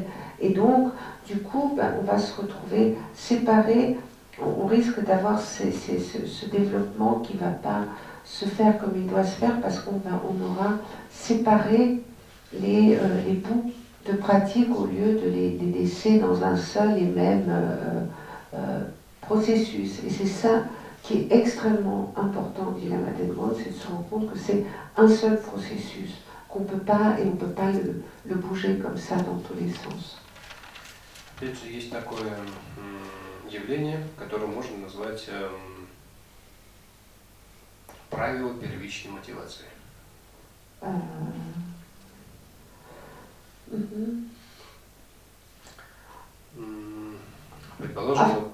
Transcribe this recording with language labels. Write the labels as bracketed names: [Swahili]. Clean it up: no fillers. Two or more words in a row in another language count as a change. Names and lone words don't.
[French] Et donc, du coup, on va se retrouver séparés, on risque d'avoir ce développement qui ne va pas se faire comme il doit se faire parce qu'on aura séparé les bouts de pratique au lieu de les laisser dans un seul et même processus. Et c'est ça qui est extrêmement important, dit la Madeleine Grande, c'est de se rendre compte que c'est un seul processus, qu'on peut pas, et on ne peut pas le bouger comme ça dans tous les sens. [Russian] Опять же, есть такое явление, которое можно назвать правило первичной мотивации. Предположим,